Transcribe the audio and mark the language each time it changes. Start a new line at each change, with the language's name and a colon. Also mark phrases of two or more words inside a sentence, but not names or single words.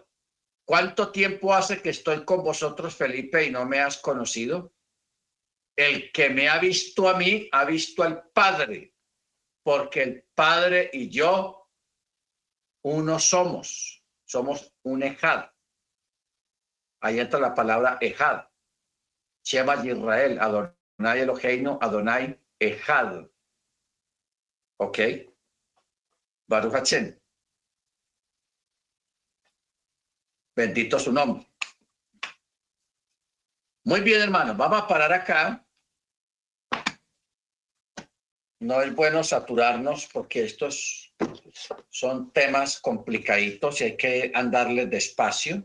Spanish: ¿Cuánto tiempo hace que estoy con vosotros, Felipe, y no me has conocido? El que me ha visto a mí, ha visto al Padre, porque el Padre y yo, uno somos un ejad. Ahí entra la palabra ejad.
Hebrew: שמע ישראל, אדני אלהינו, אדני אחד. ¿Ok? ברוך השם.
Spanish: Bendito su nombre. Muy bien, hermanos, vamos a parar acá. No es bueno saturarnos porque estos son temas complicaditos y hay que andarles despacio.